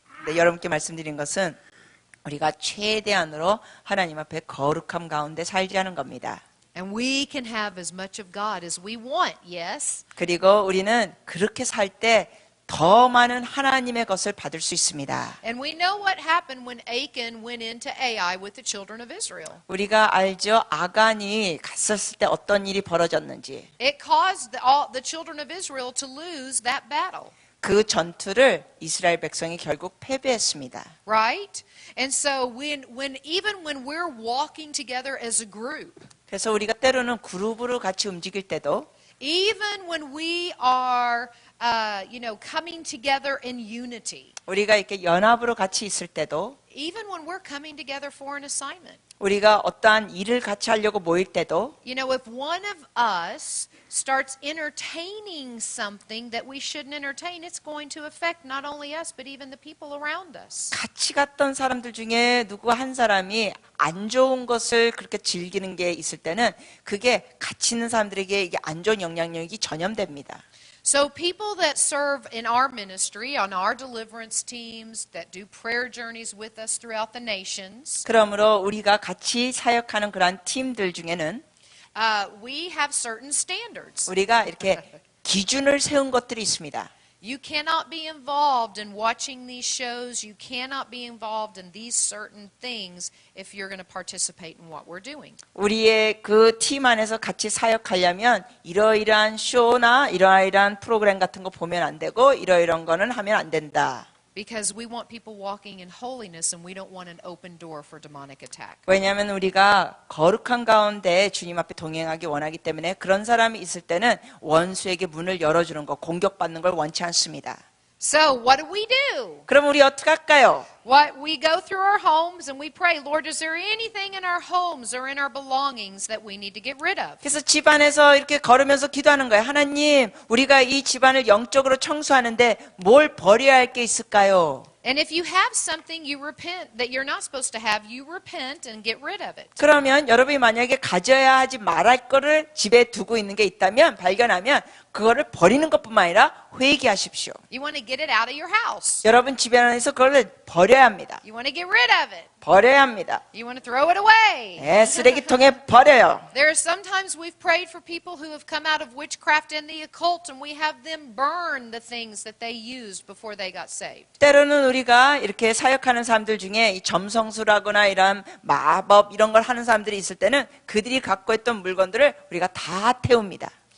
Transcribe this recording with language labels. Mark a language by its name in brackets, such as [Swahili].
[Korean] 네, 여러분께 말씀드린 것은 우리가 최대한으로 하나님 앞에 거룩함 가운데 살자는 겁니다. [English] And we can have as much of God as we want, yes? [Korean] 그리고 우리는 그렇게 살 때 더 많은 하나님의 것을 받을 수 있습니다. [English] And we know what happened when Achan went into Ai with the children of Israel. [Korean] 우리가 알죠. 아간이 갔었을 때 어떤 일이 벌어졌는지. [English] It caused the children of Israel to lose that battle. [Korean] 그 전투를 이스라엘 백성이 결국 패배했습니다. [English] Right? And so even when we're walking together as a group, [Korean] 그래서 우리가 때로는 그룹으로 같이 움직일 때도 [English] even when we are coming together in unity, [Korean] 우리가 이렇게 연합으로 같이 있을 때도 [English] even when we're coming together for an assignment, [Korean] 우리가 어떠한 일을 같이 하려고 모일 때도 [English] if one of us starts entertaining something that we shouldn't entertain, it's going to affect not only us but even the people around us. [Korean] 같이 갔던 사람들 중에 누구 한 사람이 안 좋은 것을 그렇게 즐기는 게 있을 때는 그게 같이 있는 사람들에게 이게 안 좋은 영향력이 전염됩니다. [English] So people that serve in our ministry, on our deliverance teams, that do prayer journeys with us throughout the nations, [Korean] 그러므로 우리가 같이 사역하는 그러한 팀들 중에는 [English] we have certain standards. [Korean] 우리가 이렇게 기준을 세운 것들이 있습니다. [English] You cannot be involved in watching these shows. You cannot be involved in these certain things if you're going to participate in what we're doing. [Korean] 우리의 그 팀 안에서 같이 사역하려면 이러이러한 쇼나 이러이러한 프로그램 같은 거 보면 안 되고 이러이러한 거는 하면 안 된다. [English] Because we want people walking in holiness and we don't want an open door for demonic attack. [Korean] 왜냐하면 우리가 거룩한 가운데 주님 앞에 동행하기 원하기 때문에 그런 사람이 있을 때는 원수에게 문을 열어주는 거, 공격받는 걸 원치 않습니다. [English] So what do we do? [Korean] 그럼 우리 어떻게 할까요? [English] We go through our homes and we pray, Lord, is there anything in our homes or in our belongings that we need to get rid of? [Korean] 그래서 집안에서 이렇게 걸으면서 기도하는 거예요. 하나님, 우리가 이 집안을 영적으로 청소하는데 뭘 버려야 할 게 있을까요? [English] And if you have something you repent that you're not supposed to have, you repent and get rid of it. [Korean] 그러면 여러분이 만약에 가져야 하지 말할 거를 집에 두고 있는 게 있다면 발견하면 그거를 버리는 것뿐만 아니라 회개하십시오. [English] You want to get it out of your house. [Korean] 여러분 집에 안에서 그걸 버려야 합니다. [English] You want to get rid of it. [Korean] 버려야 합니다. [English] You want to throw it away. [Korean] 네, 쓰레기통에 버려요. [English] There are sometimes we've prayed for people who have come out of witchcraft and the occult and we have them burn the things that they used before they got saved. [Korean] 때로는 우리가 이렇게 사역하는 사람들 중에 이 점성술하거나 이런 마법 이런 걸 하는 사람들이 있을 때는 그들이 갖고 있던 물건들을 우리가 다 태웁니다.